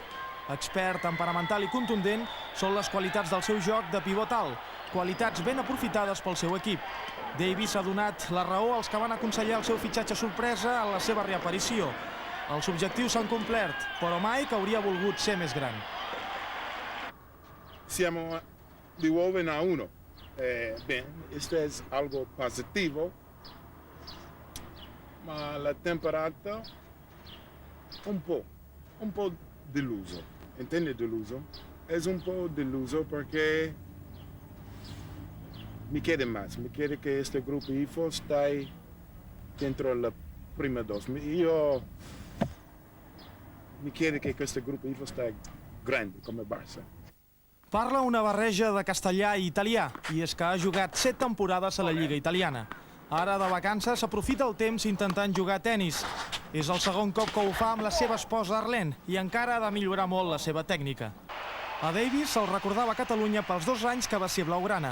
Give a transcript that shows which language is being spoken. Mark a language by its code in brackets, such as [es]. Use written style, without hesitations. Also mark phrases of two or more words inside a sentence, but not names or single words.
[ca] Expert, temperamental i contundent són les qualitats del seu joc de pivot alt, qualitats ben aprofitades pel seu equip. Davis ha donat la raó als que van aconsellar el seu fitxatge sorpresa en la seva reaparició. Els objectius s'han complert, però Mike hauria volgut ser més gran. [it] Siamo di nuovo a 1. Bene, [es] esto es algo positivo, ma la temporada [it] un po' deluso. [es] ¿Entiende deluso? Es [it] un po' deluso [es] porque me quiere más. Me quiere que este grupo IFA esté dentro de la prima dos. Yo me quiere que este grupo IFA esté grande como Barça. [ca] Parla una barreja de castellà i italià, i és que ha jugat 7 temporades a la Lliga Italiana. Ara, de vacances, s'aprofita el temps intentant jugar a tennis. És el segon cop que ho fa amb la seva esposa Arlene i encara ha de millorar molt la seva tècnica. A Davis se'l recordava a Catalunya pels 2 anys que va ser blaugrana.